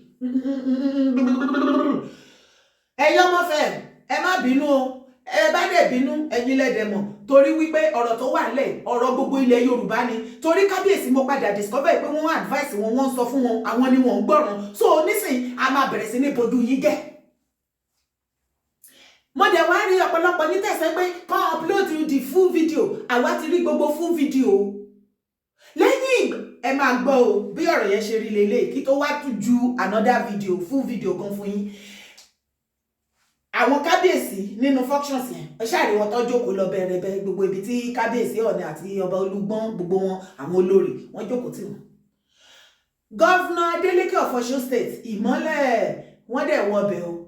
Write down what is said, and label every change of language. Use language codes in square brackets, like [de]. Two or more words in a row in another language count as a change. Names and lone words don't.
[yo] Ẹ̀yin ọmọ fẹ́ ẹ má bínú o, ẹ bá dẹ̀ bínú ẹ̀yin lẹ́dẹ̀ mọ̀, torí wípé ọ̀rọ̀ tó wà lẹ̀ ọ̀rọ̀ gbogbo ilẹ̀ Yorùbá ni. Torí kábíyèsí mo padà discover pé wọ́n advice wọn, wọ́n sọ fún wọn, àwọn ni wọ́n ń gbọ́ràn. So nísìn a máa bẹ̀rẹ̀ sí ní bojú yín jẹ́. Mo dẹ̀ wá rí ọ̀pọ̀lọpọ̀ ní tẹ̀sẹ̀ pé kàn [en] upload the full video, [yo] àwa ti rí gbogbo [en] full video. [yo] Lẹ́yìn ẹ máa gbọ́ o bí ọ̀rọ̀ yẹn ṣe rí lélẹ̀ kí tó wá tún ju [en] another video full video [yo] kan fún yín. Àwọn kábíyèsí nínú functions yẹn ẹ ṣáàrí wọn tó jókòó lọ bẹ̀rẹ̀bẹ̀ gbogbo ibi tí kábíyèsí Ọọ̀ni àti ọba Olúgbọ́n gbogbo wọn àwọn olórí wọn jókòó tì wọn. Gọ́fúnà Adeleke of Ọ̀ṣun state ìmọ́lẹ̀ wọ́n dẹ̀ wọ ọbẹ̀ o.